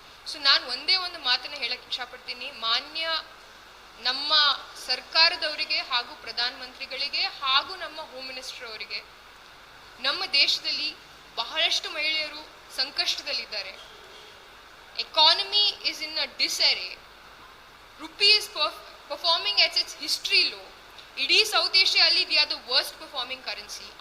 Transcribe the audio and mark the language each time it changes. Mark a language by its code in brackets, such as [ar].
[kn] So ನಾನು ಒಂದೇ ಒಂದು ಮಾತನ್ನ ಹೇಳಕ್ ಇಷ್ಟಪಡ್ತೀನಿ. ಮಾನ್ಯ ನಮ್ಮ ಸರ್ಕಾರದವರಿಗೆ ಹಾಗೂ ಪ್ರಧಾನಮಂತ್ರಿಗಳಿಗೆ ಹಾಗೂ ನಮ್ಮ ಹೋಮ್ ಮಿನಿಸ್ಟರ್ ಅವರಿಗೆ, ನಮ್ಮ ದೇಶದಲ್ಲಿ ಬಹಳಷ್ಟು ಮಹಿಳೆಯರು ಸಂಕಷ್ಟದಲ್ಲಿದ್ದಾರೆ. [en] Economy is in a disarray. Rupee is performing at its history low. [kn] ಇಡೀ ಸೌತ್ ಏಷ್ಯಾದಲ್ಲಿ [en] We are the worst performing currency.